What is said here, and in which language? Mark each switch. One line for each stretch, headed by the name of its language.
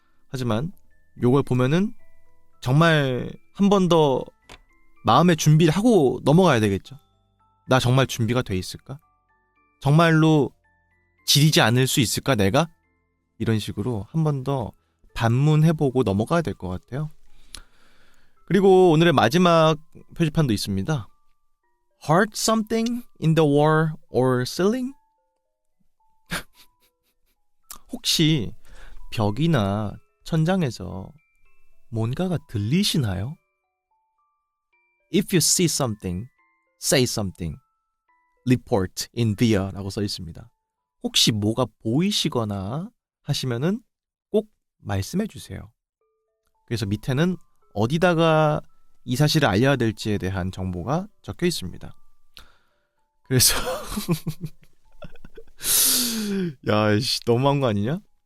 Korean: 하지만 요걸 보면은 정말 한 번 더 마음의 준비를 하고 넘어가야 되겠죠. 나 정말 준비가 돼 있을까? 정말로 지리지 않을 수 있을까, 내가? 이런 식으로 한 번 더 반문해보고 넘어가야 될 것 같아요. 그리고 오늘의 마지막 표지판도 있습니다.
English: Heart something in the wall or ceiling?
Korean: 혹시 벽이나 천장에서 뭔가가 들리시나요?
English: If you see something, say something. Report in there
Korean: 라고 써 있습니다. 혹시 뭐가 보이시거나 하시면은 꼭 말씀해 주세요. 그래서 밑에는 어디다가 이 사실을 알려야 될지에 대한 정보가 적혀 있습니다. 그래서 야, 씨, 너무한 거 아니냐?